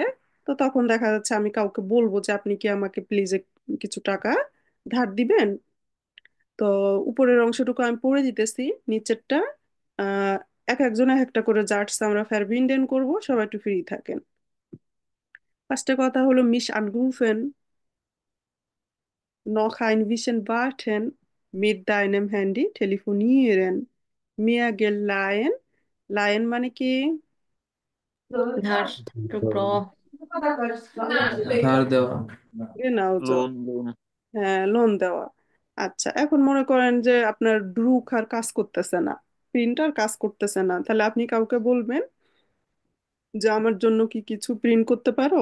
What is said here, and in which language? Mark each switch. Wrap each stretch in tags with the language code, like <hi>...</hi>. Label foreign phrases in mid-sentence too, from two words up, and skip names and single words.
<bn>তো তখন দেখা যাচ্ছে আমি কাউকে বলবো যে আপনি কি আমাকে প্লিজ কিছু টাকা ধার দিবেন। তো উপরের অংশটুকু আমি পড়ে দিতেছি, নিচেরটা আহ এক একজন এক একটা করে জার্টস আমরা ভার্বিন্ডেন করব, সবাই একটু ফ্রি থাকেন। ফার্স্টে কথা হলো</bn> <de>mich anrufen, noch ein bisschen warten, mit deinem Handy telefonieren, mir Geld leihen।</de> <bn>লায়েন মানে কি? ধার টুকরো। ধার দেওয়া।</bn> <de>genau so,</de> <bn>লোন লোন। হ্যাঁ, লোন দেওয়া। আচ্ছা, এখন মনে করেন যে আপনার ড্রুক আর কাজ করতেছে না, প্রিন্টার কাজ করতেছে না, তাহলে আপনি কাউকে বলবেন যে আমার জন্য কি কিছু প্রিন্ট করতে পারো?</bn>